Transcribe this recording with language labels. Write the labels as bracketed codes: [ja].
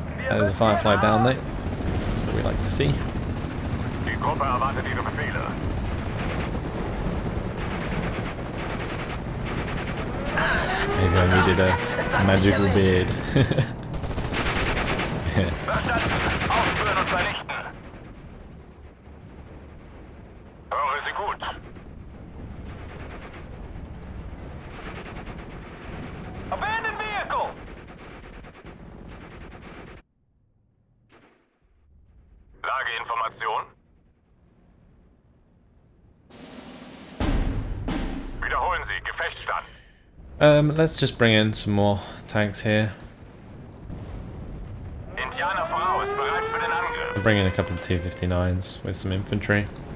[en] That is a Firefly down there. That's what we like to see. [de] Die Gruppe erwartet Ihre Befehle. [en] Maybe I needed a magical beard. [de] Verstanden. Aufspüren und vernichten. Höre Sie gut. [en] Abandon vehicle! [de] Lageinformation. Wiederholen Sie, Gefechtsstand. [en] Let's just bring in some more tanks here. [de] Indianer voraus, bereit für den Angriff. [en] We'll bring in a couple of 259s with some infantry.